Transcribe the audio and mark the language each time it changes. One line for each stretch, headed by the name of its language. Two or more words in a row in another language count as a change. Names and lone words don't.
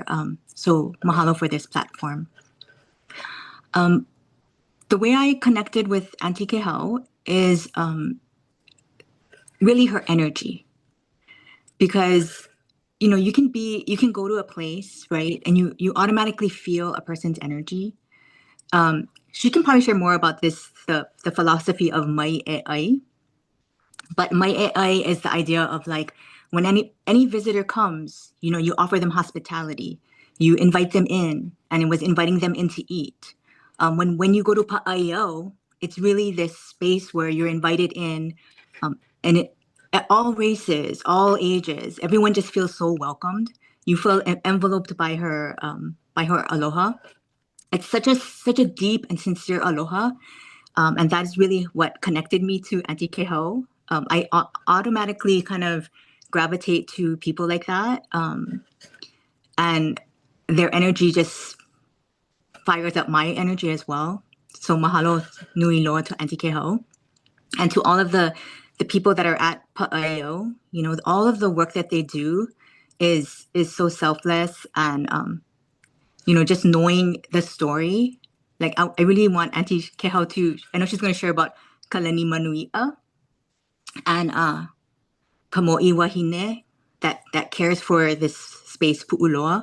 English: So mahalo for this platform. The way I connected with Aunty Kehau is really her energy. Because you can go to a place, right, and you automatically feel a person's energy. She can probably share more about this, the philosophy of
Hawaiian: mai e ai.
English: But
Hawaiian: mai e ai
English: is the idea of like when any visitor comes, you offer them hospitality, you invite them in, and it was inviting them in to eat. When you go to aiau, it's really this space where you're invited in, and at all races, all ages, everyone just feels so welcomed. You feel enveloped by her aloha. It's such a deep and sincere aloha, and that is really what connected me to Aunty Kehau. I automatically kind of gravitate to people like that, and their energy just fires up my energy as well. So
Hawaiian: mahalo nui loa
English: to Aunty Kehau, and to all of the the people that are at Aiau, you know, all of the work that they do is so selfless, and you know, just knowing the story. Like I really want Aunty Kehau to. I know she's going to share about Kalani Manuia and Kamoi Wahine that cares for this space Pu'uloa.